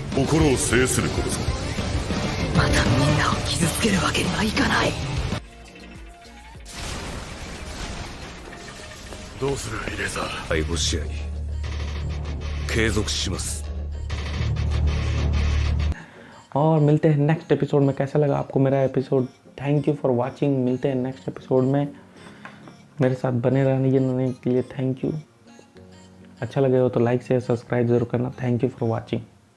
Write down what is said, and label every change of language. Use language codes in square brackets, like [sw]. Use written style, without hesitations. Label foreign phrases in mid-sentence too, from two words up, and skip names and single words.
[ja] 心を制することさ。またみんなを傷つけるわけにはいかない。どうするイレーザー。逮捕試合継続します。 [hi] और मिलते हैं [en] next episode [hi] में। कैसा लगा आपको मेरा एपिसोड? [en] thank you for watching. [hi] मिलते हैं [en] next episode [hi] में। मेरे साथ बने रहने के लिए [en] thank you. [hi] अच्छा लगे हो तो [en] like share subscribe [hi] जरूर करना। [en] thank you for watching.